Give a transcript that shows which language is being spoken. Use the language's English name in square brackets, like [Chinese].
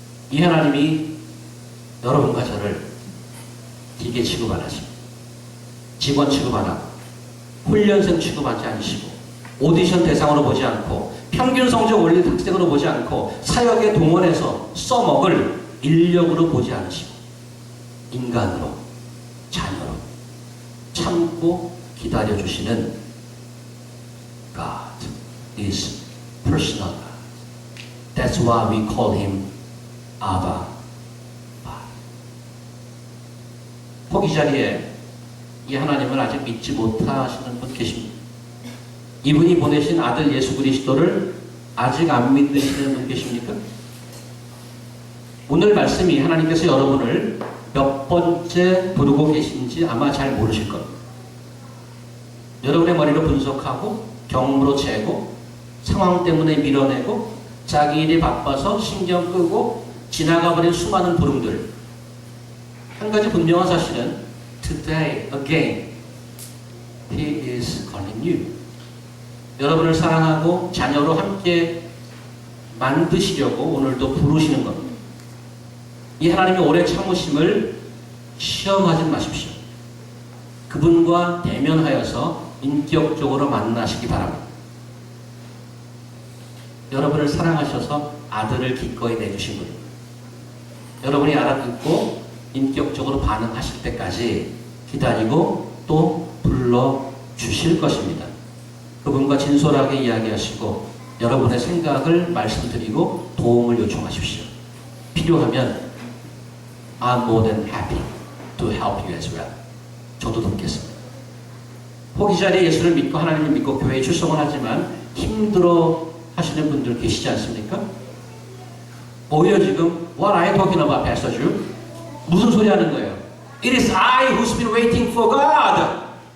[Korean] 이 하나님이 여러분과 저를 기계 취급 안 하시고 직원 취급 안 하고 훈련생 취급하지 않으시고 오디션 대상으로 보지 않고 평균 성적 올린 학생으로 보지 않고 사역에 동원해서 써먹을 인력으로 보지 않으시고 인간으로 자녀로 참고 기다려주시는 [English] God is personal God. That's why we call Him Abba. [Korean] 포기 자리에 이 하나님을 아직 믿지 못하시는 분 계십니다. 이분이 보내신 아들 예수 그리스도를 아직 안 믿으시는 분 계십니까? 오늘 말씀이 하나님께서 여러분을 몇 번째 부르고 계신지 아마 잘 모르실 겁니다. 여러분의 머리로 분석하고 경험으로 재고 상황 때문에 밀어내고 자기 일이 바빠서 신경 끄고 지나가버린 수많은 부름들. 한 가지 분명한 사실은 [English] Today again He is calling you. [Korean] 여러분을 사랑하고 자녀로 함께 만드시려고 오늘도 부르시는 겁니다. 이 하나님의 오래 참으심을 시험하지 마십시오. 그분과 대면하여서 인격적으로 만나시기 바랍니다. 여러분을 사랑하셔서 아들을 기꺼이 내주신 분입니다. 여러분이 알아듣고 인격적으로 반응하실 때까지 기다리고 또 불러주실 것입니다. 그분과 진솔하게 이야기하시고 여러분의 생각을 말씀드리고 도움을 요청하십시오. 필요하면 [English] I'm more than happy to help you as well. [Korean] 저도 돕겠습니다. 포기 자리에 예수를 믿고 하나님을 믿고 교회에 출석을 하지만 힘들어 하시는 분들 계시지 않습니까? 오히려 지금 [English] What are you talking about, Pastor Drew? [Korean] 무슨 소리 하는 거예요? [English] It is I who's been waiting for God.